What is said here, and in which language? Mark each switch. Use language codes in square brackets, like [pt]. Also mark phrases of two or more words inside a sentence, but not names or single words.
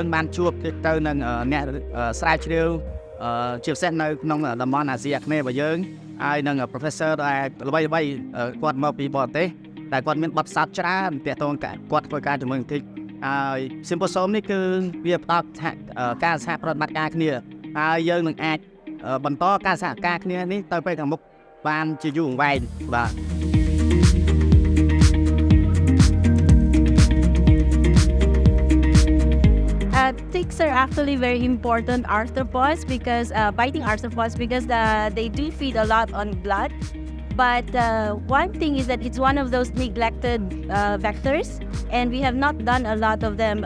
[km] បានជួបទៅនឹងអ្នកស្រាវជ្រាវជាពិសេសនៅក្នុងតំបន់អាស៊ីអាគ្នេយ៍របស់យើងហើយនឹង professor ដែលល្បីៗគាត់មកពីបរទេសតែគាត់មានបទពិសោធន៍ច្រើនទាក់ទងគាត់ធ្វើការជាមួយនឹង TIC ហើយ symposium នេះគឺវាផ្ដល់ការសហប្រតិបត្តិការគ្នាហើយយើងនឹងអាចបន្តការសហការគ្នានេះទៅពេលខាងមុខបានជាយូរអង្វែងបាទ [en] Ticks are actually very important arthropods because biting arthropods because they do feed a lot on blood. But one thing is that it's one of those neglected vectors, and we have not done a lot of them.